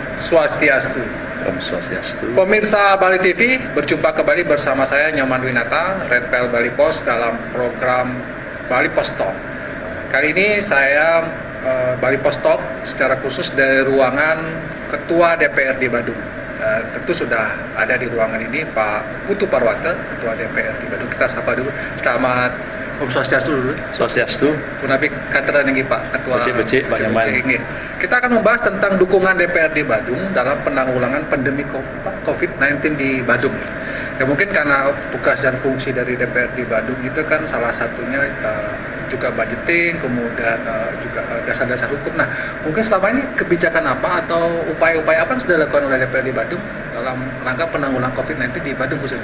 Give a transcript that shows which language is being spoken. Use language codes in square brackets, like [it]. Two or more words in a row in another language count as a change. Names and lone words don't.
[ban] Swastiastu. Om Swastiastu. [id] Pemirsa Bali TV, berjumpa kembali bersama saya Nyoman Winata, Redpel Bali Pos dalam program Bali Pos Talk. Kali ini saya Bali Pos Talk secara khusus dari ruangan Ketua DPRD Badung. Tentu sudah ada di ruangan ini Pak Putu Parwata, Ketua DPRD Badung. Kita sapa dulu. Selamat Om Swastiastu dulu. Swastiastu. [ban] Punapik Katera nih Pak Ketua. Becik Pak Nyoman. [id] Kita akan membahas tentang dukungan DPRD Badung dalam penanggulangan pandemi COVID-19 di Badung. Ya mungkin karena tugas dan fungsi dari DPRD Badung itu kan salah satunya juga budgeting, kemudian juga dasar-dasar hukum. Nah, mungkin selama ini kebijakan apa atau upaya-upaya apa yang sudah dilakukan oleh DPRD Badung dalam rangka penanggulangan COVID-19 di Badung khususnya?